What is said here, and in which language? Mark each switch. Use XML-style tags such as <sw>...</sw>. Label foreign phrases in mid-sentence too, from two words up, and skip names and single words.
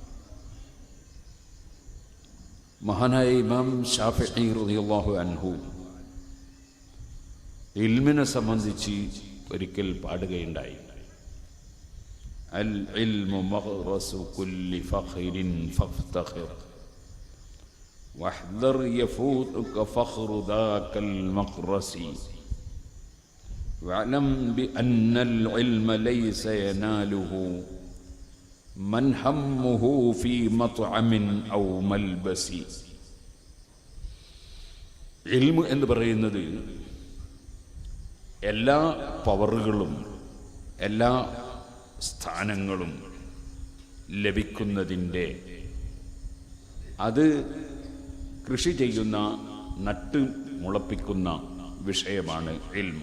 <ml>മഹാനായ ഇമാം ശാഫിഈ</ml> <ar>رضي الله عنه</ar> <ml>ഇൽമിനെ സംബന്ധിച്ച് ഒരിക്കൽ പാടുകയുണ്ടായി.</ml> <ar>العلم مغرس كل فخر فافتخر واحذر يفوتك فخر ذاك المقرس واعلم بأن العلم ليس يناله من همه في مطعم أو ملبس.</ar> <ml>ഇൽമ് എന്ന് പറയുന്നത് എല്ലാ പവറുകളും എല്ലാ സ്ഥാനങ്ങളും ലഭിക്കുന്നതിൻ്റെ, അത് കൃഷി ചെയ്യുന്ന, നട്ട് മുളപ്പിക്കുന്ന വിഷയമാണ് ഇൽമ്.</ml>